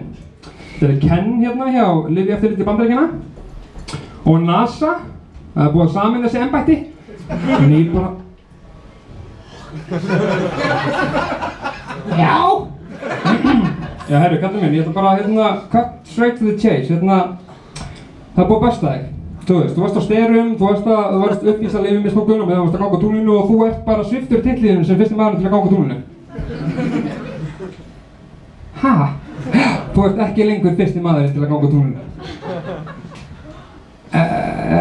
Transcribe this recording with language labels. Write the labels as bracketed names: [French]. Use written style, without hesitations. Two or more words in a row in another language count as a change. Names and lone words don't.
[Icelandic] Þetta er Ken hérna hjá Lyfjaeftirliti Bandaríkjanna og NASA, það er búið að sameina þessi embætti. Og Neil bara, já. Já, herru, kallinn minn, ég ætla bara að [English] cut straight to the chase, [Icelandic] það er búið að besta þig. Þú veist, þú varst á sterum, þú varst uppvísað lyfjamisnotkun og meðan þú varst að ganga á tunglinu og þú ert bara sviptur titlinum sem fyrsti maðurinn til að ganga á tunglinu. Ha? Þú ert ekki lengur fyrsti maðurinn til að ganga á tunglinu.